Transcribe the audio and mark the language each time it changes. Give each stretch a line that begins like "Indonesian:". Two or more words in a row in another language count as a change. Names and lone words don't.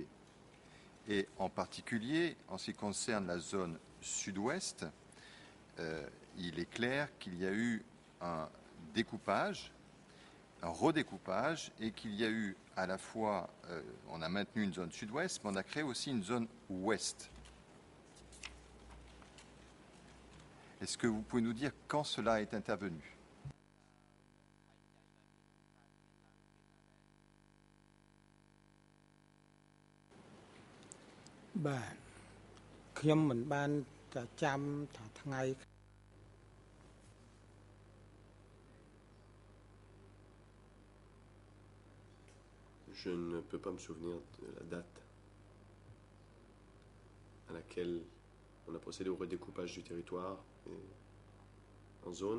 French: Et en particulier, en ce qui concerne la zone sud-ouest, il est clair qu'il y a eu un découpage, un redécoupage, et qu'il y a eu à la fois, on a maintenu une zone sud-ouest, mais on a créé aussi une zone ouest. Est-ce que vous pouvez nous dire quand cela est intervenu ?
Khmer: បាទខ្ញុំមិនបានចាំថាថ្ងៃ
French: Je ne peux pas me souvenir de la date à laquelle on a procédé au redécoupage du territoire en zones.